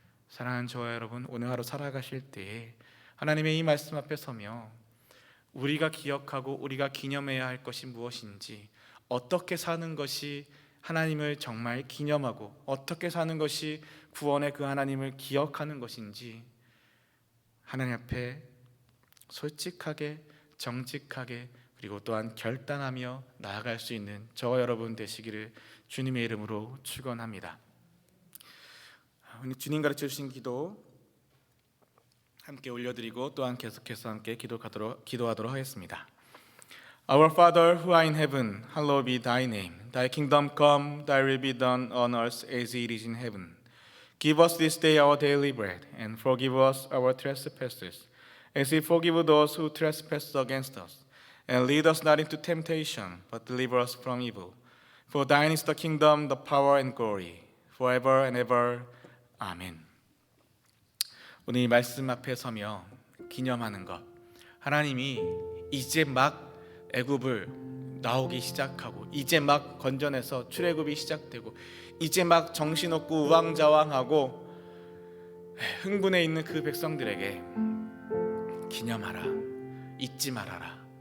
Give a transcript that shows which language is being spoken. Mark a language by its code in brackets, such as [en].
[ko] 사랑하는 저와 여러분, 오늘 하루 살아가실 때에 하나님의 이 말씀 앞에 서며 우리가 기억하고 우리가 기념해야 할 것이 무엇인지, 어떻게 사는 것이 하나님을 정말 기념하고 어떻게 사는 것이 구원의 그 하나님을 기억하는 것인지 하나님 앞에 솔직하게 정직하게 그리고 또한 결단하며 나아갈 수 있는 저와 여러분 되시기를 주님의 이름으로 축원합니다. 오늘 주님 가르쳐 주신 기도 함께 올려드리고 또한 계속해서 함께 기도하도록 하겠습니다. [en] Our Father who art in heaven, hallowed be thy name. Thy kingdom come, thy will be done on earth as it is in heaven. Give us this day our daily bread, and forgive us our trespasses, as we forgive those who trespass against us. And lead us not into temptation, but deliver us from evil. For thine is the kingdom, the power, and glory, forever and ever. [ko] 아멘. 오늘 이 말씀 앞에 서며 기념하는 것, 하나님이 이제 막 애굽을 나오기 시작하고, 이제 막 건져내서 출애굽이 시작되고, 이제 막 정신없고 우왕좌왕하고 흥분해 있는 그 백성들에게 기념하라, 잊지 말아라.